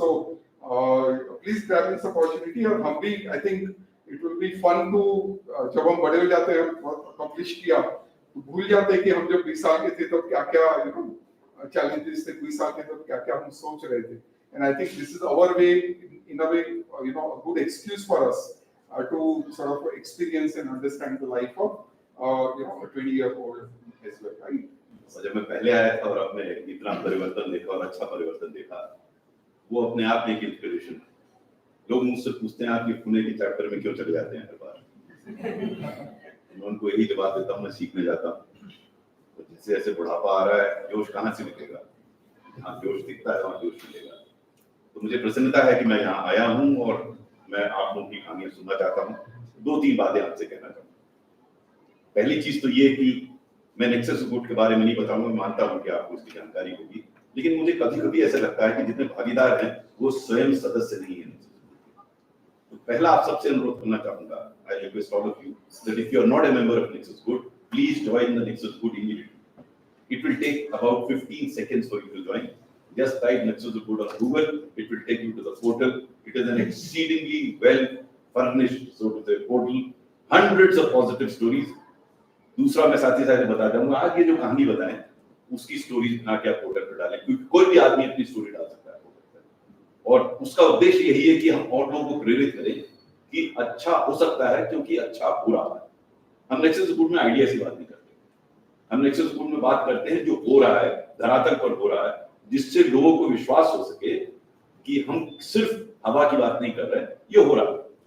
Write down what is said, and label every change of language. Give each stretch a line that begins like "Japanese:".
English: So please grab this opportunity.
Hindi: और हम भी
English: I think it will be fun too,
Hindi: जब हम बड़े हो जाते हैं, बहुत अकम्प्लिश किया, तो भूल जाते हैं कि हम जब 20 साल के थे तो क्या क्या challenges थे, 20 साल के तो क्या क्या हम सोच रहे थे।
English: And I think this is our way, in a way, a good excuse for us to sort of experience and understand the life of a 20-year-old as well, right?
Hindi: So जब मैं पहले आया था और अब मैं इतना परिवर्तन देखा और अच्छा परिवर्तन देखा, वो अपने आप में एक इंस्पिरेशन है। लोग मुझसे पूछते हैं आप ये पुणे के चैप्टर में क्यों चले जाते हैं हर बार? मैं उनको यही जवाब देता हूँ, मैं सीखने जाता हूँ। तो जैसे जैसे बुढ़ापा आ रहा है, जोश कहाँ से निकलेगा? जहाँ जोश दिखता है वहाँ जोश मिलेगा। तो मुझे प्रसन्नता है कि मैं यहाँ आया हूँ और मैं आप लोगों की कहानियां सुनना चाहता हूँ। 2-3 बातें आपसे कहना चाहूँगा। पहली चीज तो ये कि मैं नेक्सस गुड के बारे में नहीं बताऊंगा, मैं मानता हूँ कि आपको इसकी जानकारी होगी, लेकिन मुझे कभी-कभी ऐसा लगता है कि जितने भागीदार हैं वो स्वयं सदस्य नहीं है। तो पहला आप सबसे अनुरोध करना चाहूंगा,
English: I request all of you that if you are not a member of Nexus Good, please join the Nexus Good immediately. It will take about 15 seconds for you to join. Just type Nexus Good on Google. It will take you to the portal. It is an exceedingly well furnished, so to say, portal. Hundreds of positive stories.
Hindi: दूसरा मैं साथ ही साथ बता दूंगा, आज ये जो कहानी बताएं उसकी स्टोरी बना के आप पोर्टल पर डालें, क्योंकि कोई भी आदमी अपनी स्टोरी डाल सकता है पोर्टल पर। और उसका उद्देश्य यही है कि हम और लोगों को प्रेरित करें कि अच्छा हो सकता है, क्योंकि अच्छा बुरा है। हम नेक्सस गुड में आइडिया की बात नहीं करते, हम नेक्सस गुड में बात करते हैं जो हो रहा है, धरातल पर हो रहा है, जिससे लोगों को विश्वास हो सके कि हम सिर्फ हवा की बात नहीं कर रहे, ये हो रहा है।